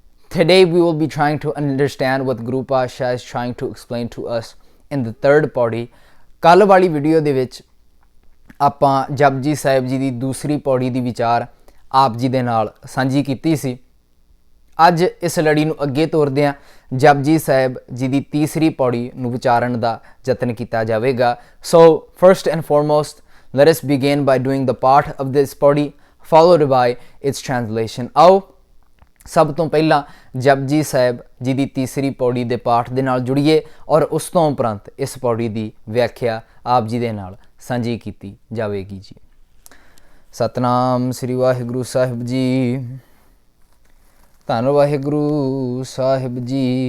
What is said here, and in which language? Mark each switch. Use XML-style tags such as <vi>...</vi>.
<en>Today we will be trying to understand what Guru Pasha is trying to explain to us in the third pauri.</en> <pa>ਕੱਲ੍ਹ ਵਾਲੀ video ਦੇ ਵਿੱਚ ਆਪਾਂ ਜਪਜੀ ਸਾਹਿਬ ਜੀ ਦੀ ਦੂਸਰੀ ਪੌੜੀ ਦੀ ਵਿਚਾਰ ਆਪ ਜੀ ਦੇ ਨਾਲ ਸਾਂਝੀ ਕੀਤੀ ਸੀ. ਅੱਜ ਇਸ ਲੜੀ ਨੂੰ ਅੱਗੇ ਤੋਰਦੇ ਹਾਂ. ਜਪਜੀ ਸਾਹਿਬ ਜੀ ਦੀ ਤੀਸਰੀ ਪੌੜੀ ਨੂੰ ਵਿਚਾਰਨ ਦਾ ਯਤਨ ਕੀਤਾ ਜਾਵੇਗਾ.</pa> <en>So first and foremost let us begin by doing the part of this pauri followed by its translation.</en> <pa>ਆਓ ਸਭ ਤੋਂ ਪਹਿਲਾਂ ਜਪਜੀ ਸਾਹਿਬ ਜੀ ਦੀ ਤੀਸਰੀ ਪੌੜੀ ਦੇ ਪਾਠ ਦੇ ਨਾਲ ਜੁੜੀਏ ਔਰ ਉਸ ਤੋਂ ਉਪਰੰਤ ਇਸ ਪੌੜੀ ਦੀ ਵਿਆਖਿਆ ਆਪ ਜੀ ਦੇ ਨਾਲ ਸਾਂਝੀ ਕੀਤੀ ਜਾਵੇਗੀ ਜੀ. ਸਤਨਾਮ ਸ੍ਰੀ ਵਾਹਿਗੁਰੂ ਸਾਹਿਬ ਜੀ. ਧੰਨ ਵਾਹਿਗੁਰੂ ਸਾਹਿਬ ਜੀ.</pa>